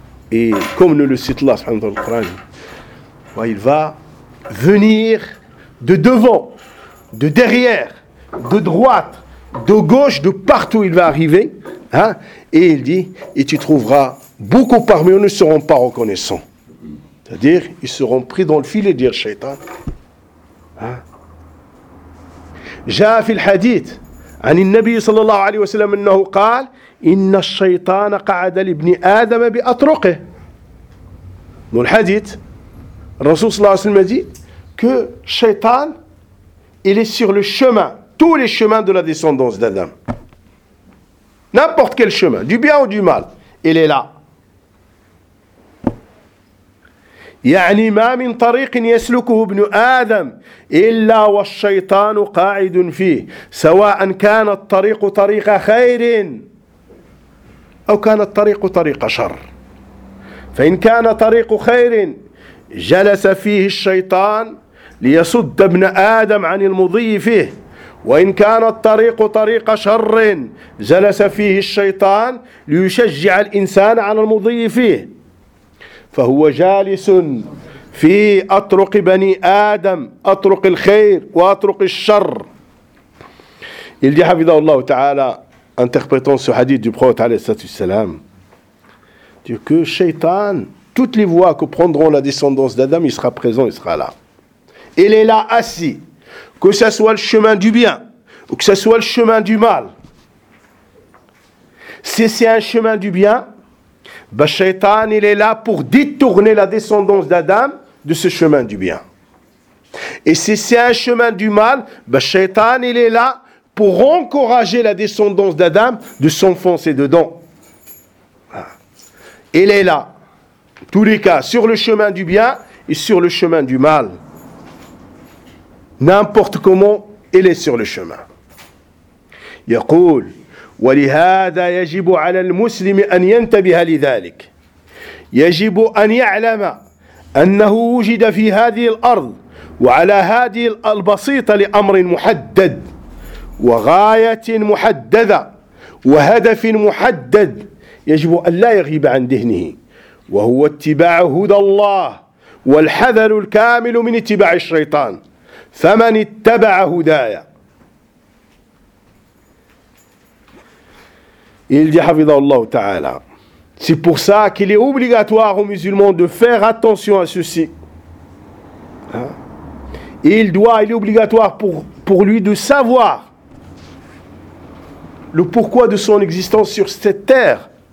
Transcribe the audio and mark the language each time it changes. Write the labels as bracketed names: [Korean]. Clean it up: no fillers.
[French] Et comme nous le cite Allah subhanahu wa ta'ala, il va venir de devant, de derrière, de droite, de gauche, de partout il va arriver. Hein, et il dit, et tu trouveras beaucoup parmi eux ne seront pas reconnaissants. C'est-à-dire, ils seront pris dans le filet de Shaitan. Hein? J'ai fait le hadith. [Arabic] عن النبي صلى الله عليه وسلم أنه قال إن الشيطان قعد لابن آدم بأطرقه. [French] Dans le hadith, le Rasoul صلى الله عليه وسلم dit que Shaitan, il est sur le chemin, tous les chemins de la descendance d'Adam. N'importe quel chemin, du bien ou du mal, il est là. [Arabic] يعني ما من طريق يسلكه ابن آدم إلا والشيطان قاعد فيه سواء كان الطريق طريق خير أو كان الطريق طريق شر فإن كان طريق خير جلس فيه الشيطان ليصد ابن آدم عن المضي فيه وإن كان الطريق طريق شر جلس فيه الشيطان ليشجع الإنسان على المضي فيه فهو جالس في أطرق بني آدم أطرق الخير وأطرق الشر. [French] Il dit حفظه الله تعالى interprétant ce hadith du prophète عليه الصلاة والسلام que Shaitan, toutes les voies que prendront la descendance d'Adam, il sera présent, il sera là. Il est là assis, que ce soit le chemin du bien ou que ce soit le chemin du mal. Si c'est un chemin du bien, bah, Shaitan, il est là pour détourner la descendance d'Adam de ce chemin du bien. Et si c'est un chemin du mal, bah, Shaitan, il est là pour encourager la descendance d'Adam de s'enfoncer dedans. Il est là, tous les cas, sur le chemin du bien et sur le chemin du mal. N'importe comment, il est sur le chemin. [Arabic] Yaqul. ولهذا يجب على المسلم أن ينتبه لذلك يجب أن يعلم أنه وجد في هذه الأرض وعلى هذه البسيطة لأمر محدد وغاية محددة وهدف محدد يجب أن لا يغيب عن ذهنه وهو اتباع هدى الله والحذر الكامل من اتباع الشيطان فمن اتبع هدايا. [French] Il dit, Havidallahu Ta'ala, c'est pour ça qu'il est obligatoire aux musulmans de faire attention à ceci. Hein? Il doit, il est obligatoire pour lui de savoir le pourquoi de son existence sur cette terre.